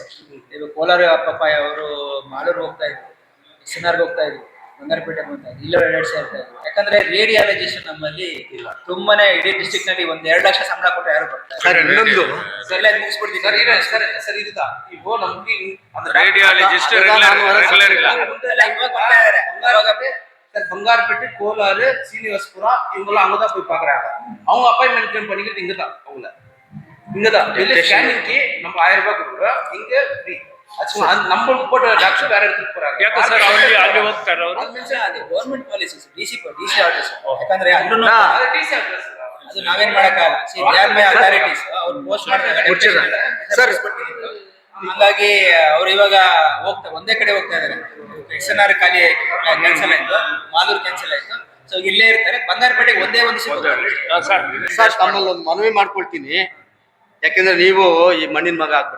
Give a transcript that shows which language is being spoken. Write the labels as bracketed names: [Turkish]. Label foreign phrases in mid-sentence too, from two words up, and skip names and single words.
[Kannada] ಇವಾಗ ಕೋಲಾರ ಪಾಪ ಅವರು ಮಾಲೂರು ಹೋಗ್ತಾ ಇದ್ರು, ಸಿನಾರ್ಗೆ ಹೋಗ್ತಾ ಇದ್ರು, ಬಂಗಾರಪೇಟೆ ಹೋಗ್ತಾ ಇದ್ರು, ಇಲ್ಲೂ 2 ಸೇರ್ತಾ ಇದ್ರು. ಯಾಕಂದ್ರೆ ರೇಡಿಯಾಲಜಿಸ್ಟ್ ನಮ್ಮಲ್ಲಿ ತುಂಬಾನೇ ಇಡೀ ಡಿಸ್ಟ್ರಿಕ್ಟ್ ನಲ್ಲಿ 1-2 ಲಕ್ಷ ಸಂಬಳ ಕೊಟ್ಟು ಯಾರು ಬರ್ತಾರೆ. ಸರ್ ಇನ್ನೊಂದು ಮುಗಿಸ್ಬಿಡ್ತೀನಿ ಸರ್ ಇರುತ್ತಾ ಇವು ನಮ್ಗೆ [English] radiologist regular [Kannada] ಇಲ್ಲ. [Tamil] சார் பங்காரப்பேட்டு கோலாறு சீனிவாசபுரா இவங்கெல்லாம் அங்கதான் போய் பாக்குறாங்க. அவங்க அப்பாயின்மெண்ட் பண்ணிக்கிறது இங்கதான். அவங்கள இங்கதான் ஸ்கேனிங்க்கு நம்ம 1000 ரூபாய் கொடுக்குறோம். இங்க ஃப்ரீ. நம்மளுக்கு போட்ட டாக்டர் வேற இடத்துக்கு போறாங்க. [Kannada] ಯಾಕೆ ಸರ್ ಅಲ್ಲಿ ಹೋಗ್ತಾರೆ ಅವರು? ಅದು [English] government policies, DC orders. [Kannada] ಯಾಕಂದ್ರೆ ಅಲ್ಲೂ [English] அது DC address [Kannada] ಅದು ನಾವೇನ್ ಮಾಡಕ್ಕಾಗಲ್ಲ. ಅಥಾರಿಟೀಸ್ ಅವ್ರು ಪೋಸ್ಟ್ ಮಾಡ್ತಾರೆ ಸರ್. ಹಂಗಾಗಿ ಅವ್ರು ಇವಾಗ ಒಂದೇ ಕಡೆ ಹೋಗ್ತಾ ಇದಾರೆ. SNR ಖಾಲಿ ಕ್ಯಾನ್ಸಲ್ ಆಯ್ತು, ಮಾಲೂರು ಕ್ಯಾನ್ಸಲ್ ಆಯ್ತು. ಸೊ ಇಲ್ಲೇ ಇರ್ತಾರೆ. ಬಂಗಾರಪೇಟೆಗೆ ಒಂದೇ ಒಂದು ಸರ್ ತಮ್ಮಲ್ಲಿ ಒಂದು ಮನವಿ ಮಾಡ್ಕೊಳ್ತೀನಿ. ಯಾಕೆಂದ್ರೆ ನೀವು ಈ ಮಣ್ಣಿನ ಮಗ ಆಗ್ಬಿಟ್ರಿ.